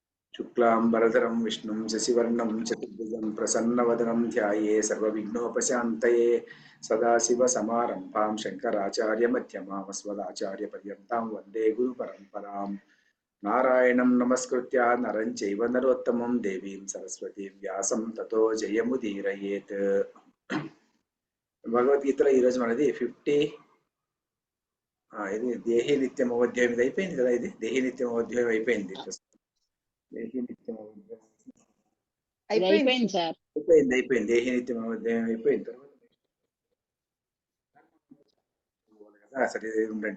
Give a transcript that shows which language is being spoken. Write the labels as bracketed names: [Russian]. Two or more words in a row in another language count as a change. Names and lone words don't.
[Sanskrit] शुक्लांबरधरं विष्णुं शशिवर्णं चतुर्भुजं प्रसन्नवदनं ध्याये सर्वविघ्नोपशान्तये सदाशिवसमारम्भां शङ्कराचार्यमध्यमाम् अस्मदाचार्यपर्यन्तां वन्दे गुरुपरम्परां नारायणं नमस्कृत्य नरं चैव नरोत्तमं देवीं सरस्वतीं व्यासं ततो जयमुदीरयेत् [Telugu] భగవద్గీతలో ఈరోజు మనది 50 ఇది దేహి నిత్యం అధ్యాయం ఇది అయిపోయింది కదా. ఇది దేహి నిత్యం అధ్యాయం అయిపోయింది. దేహి నిత్యం అయిపోయింది సార్. అయిపోయింది దేహి నిత్యం అధ్యాయం అయిపోయిన తర్వాత సరే ఉండండి.